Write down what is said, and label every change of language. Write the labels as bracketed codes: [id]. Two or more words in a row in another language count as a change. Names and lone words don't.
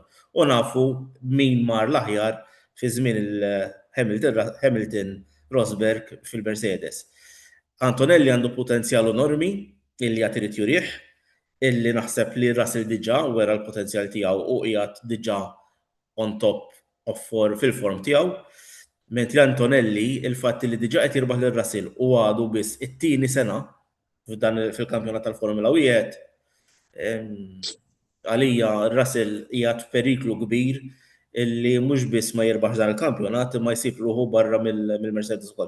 [mt] U nafu min mar l-aħjar fi żmien Hamilton Rosberg fil-Mercedes. Antonelli għandu potenzjal enormi illi qed irid jurih, illi naħseb li Russell diġà wera l-potenzjal tiegħu u qiegħed diġà [en] on top of [mt] fil-form tiegħu. Mentri Antonelli il-fatt li diġà qed jirbaħ lil Russell u għadu biss it-tieni sena fil-kampjonat tal-Formula 1, għalija Russell qiegħed periklu kbir illi mhux biss ma jirbaħx dan il-kampjonat imma jsib ruħu barra mill-Mercedes ukoll.